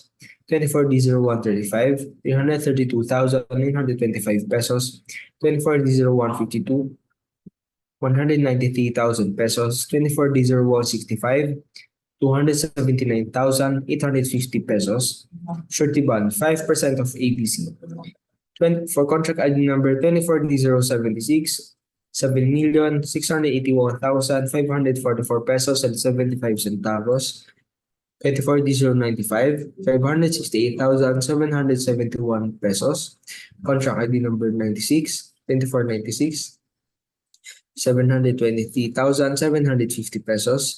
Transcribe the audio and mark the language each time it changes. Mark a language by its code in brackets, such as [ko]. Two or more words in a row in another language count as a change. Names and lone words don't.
[en] 24D0135, 332,925 pesos. 24D0152, 193,000 pesos. 24D0165, 279,850 pesos. Surety bond, 5% of ABC. For contract ID number 24D076, 7,681,544 pesos and 75 centavos. 24D095, 568,771 pesos. Contract ID number 96, 2496, 723,750 pesos.